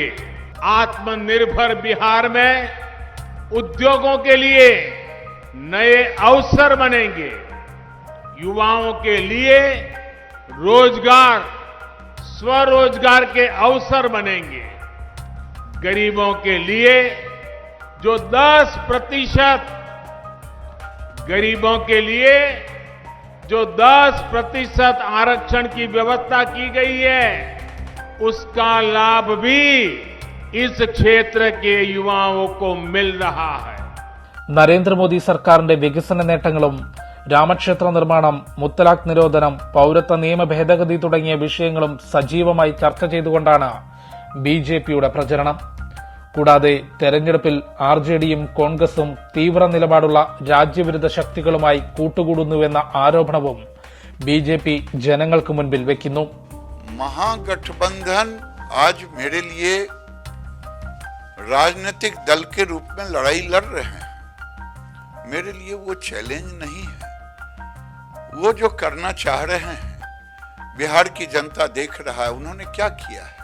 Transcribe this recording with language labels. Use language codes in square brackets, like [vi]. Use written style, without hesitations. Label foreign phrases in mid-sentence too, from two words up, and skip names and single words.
[hi] आत्मनिर्भर बिहार में उद्योगों के लिए नए अवसर बनेंगे, युवाओं के लिए रोजगार, स्वरोजगार के अवसर बनेंगे, गरीबों के लिए जो 10% गरीबों के लिए जो 10% आरक्षण की व्यवस्था की गई है, उसका लाभ भी इस क्षेत्र के युवाओं को मिल रहा है. [ml] നരേന്ദ്രമോദി സർക്കാരിന്റെ വികസന നേട്ടങ്ങളും രാമക്ഷേത്ര നിർമ്മാണം, മുത്തലാഖ് നിരോധനം, പൌരത്വ നിയമ ഭേദഗതി തുടങ്ങിയ വിഷയങ്ങളും സജീവമായി ചർച്ച ചെയ്തുകൊണ്ടാണ് ബിജെപിയുടെ പ്രചരണം. കൂടാതെ തെരഞ്ഞെടുപ്പിൽ ആർജെഡിയും കോൺഗ്രസും തീവ്ര നിലപാടുള്ള രാജ്യവിരുദ്ധ ശക്തികളുമായി കൂട്ടുകൂടുന്നുവെന്ന ആരോപണവും ബിജെപി ജനങ്ങൾക്ക് മുൻപിൽ വെക്കുന്നു. [hi] महागठबंधन आज मेरे लिए राजनीतिक दल के रूप में लड़ाई लड़ रहे हैं. मेरे लिए वो चैलेंज नहीं है. वो जो करना चाह रहे हैं, बिहार की जनता देख रहा है उन्होंने क्या किया है.